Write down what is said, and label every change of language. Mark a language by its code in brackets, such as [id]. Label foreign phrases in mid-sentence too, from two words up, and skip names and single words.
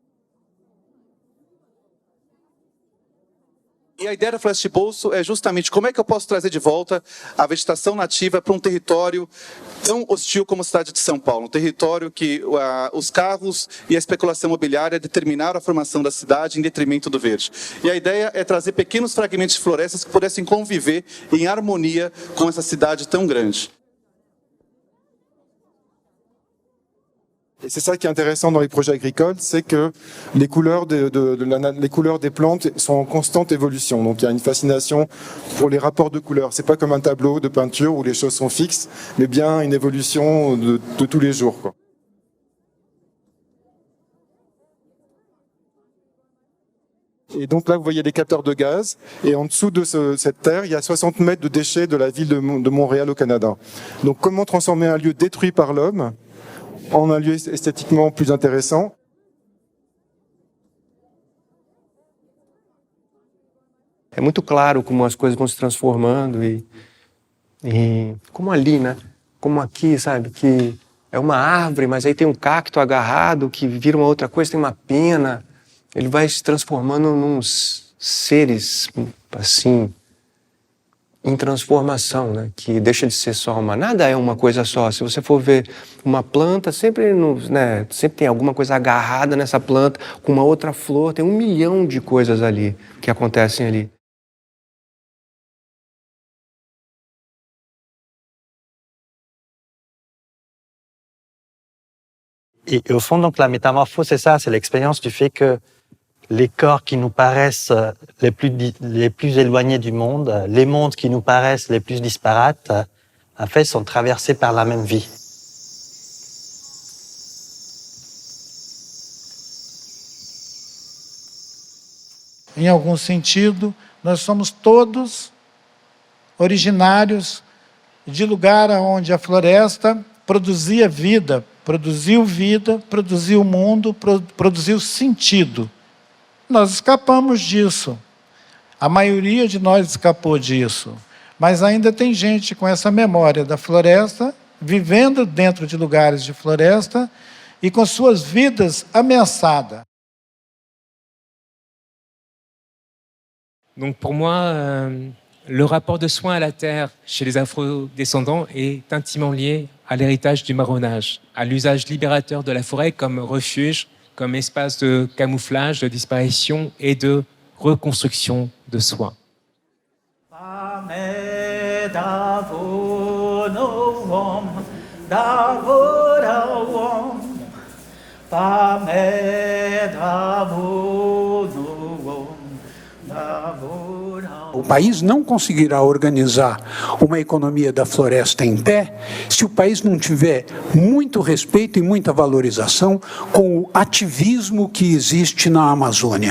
[pt] E a ideia da Floresta de Bolso é justamente como é que eu posso trazer de volta a vegetação nativa para um território tão hostil como a cidade de São Paulo, um território que os carros e a especulação imobiliária determinaram a formação da cidade em detrimento do verde. E a ideia é trazer pequenos fragmentos de florestas que pudessem conviver em harmonia com essa cidade tão grande. [fr] Et c'est ça qui est intéressant dans les projets agricoles, c'est que les couleurs les couleurs des plantes sont en constante évolution. Donc il y a une fascination pour les rapports de couleurs. C'est pas comme un tableau de peinture où les choses sont fixes, mais bien une évolution de tous les jours, quoi. Et donc là, vous voyez les capteurs de gaz. Et en dessous de cette terre, il y a 60 mètres de déchets de la ville de Montréal au Canada. Donc comment transformer un lieu détruit par l'homme en un lieu esthétiquement plus intéressant. [pt] É muito claro como as coisas vão se transformando e como ali, né? Como aqui, sabe? Que é uma árvore, mas aí tem um cacto agarrado que vira uma outra coisa, tem uma pena. Ele vai se transformando nos seres, assim, em transformação, né? Que deixa de ser só nada é uma coisa só. Se você for ver uma planta, sempre tem alguma coisa agarrada nessa planta, com uma outra flor, tem 1 milhão de coisas ali que acontecem ali. [fr] Et au fond, donc, la métamorphose, c'est ça, c'est l'expérience du fait que les corps qui nous paraissent les plus éloignés du monde, les mondes qui nous paraissent les plus disparates, en fait, sont traversés par la même vie. [pt] Em algum sentido, nós somos todos originários de lugar onde a floresta produzia vida, produziu mundo, produziu sentido. Nós escapamos disso. A maioria de nós escapou disso. Mas ainda tem gente com essa memória da floresta, vivendo dentro de lugares de floresta e com suas vidas ameaçadas. [fr] Donc pour moi, le rapport de soin à la terre chez les afrodescendants est intimement lié à l'héritage du marronnage, à l'usage libérateur de la forêt comme refuge, comme espace de camouflage, de disparition et de reconstruction de soi. [pt] O país não conseguirá organizar uma economia da floresta em pé se o país não tiver muito respeito e muita valorização com o ativismo que existe na Amazônia.